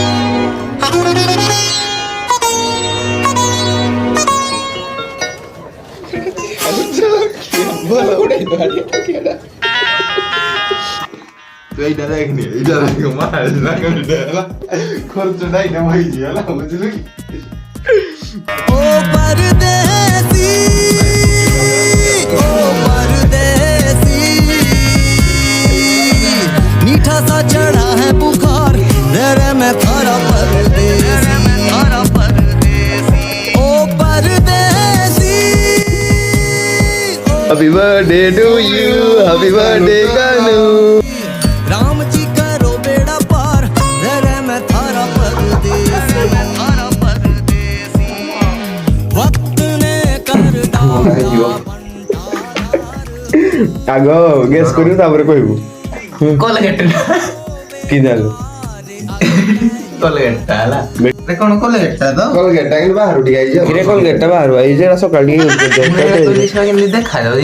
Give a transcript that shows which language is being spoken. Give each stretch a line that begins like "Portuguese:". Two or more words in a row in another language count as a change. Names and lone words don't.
Odia: ଏଇଟା ଦେଖନି ଏଇଟା ଦେଖ ମାର ନା ହେଲା ଖର୍ଚ୍ଚ ନାଇଁ ନା ଭାଇଜି ହେଲା ବୁଝିଲୁ କି
Hindi: ओ परदेसी मीठा सा चढ़ा है बुखार रे मैं थारा परदेसी ओ परदेसी
English: Happy birthday to you happy birthday कानू
Hindi: राम जी करो बेड़ा पार रे मैं थारा परदेसी वक्त ने कर डाला
Odia: ଆଗ ଗେସ୍ କରିବୁ ତାପରେ କହିବୁ କୋଲଗେଟ କି ଜାଣିଲୁ କୋଲଗେଟ ହେଲା କଣ କୋଲଗେଟ ତ କୋଲଗେଟଟା କିନ୍ତୁ ବାହାରୁ ଟିକେ ଆଇଛି କିରେ କୋଲଗେଟଟା ବାହାରୁ ଆଇଛି ଏଟା ସକାଳେ ଟିକେ ୟୁଜ୍ କରିଛି କେମିତି ଦେଖାଯାଉଛି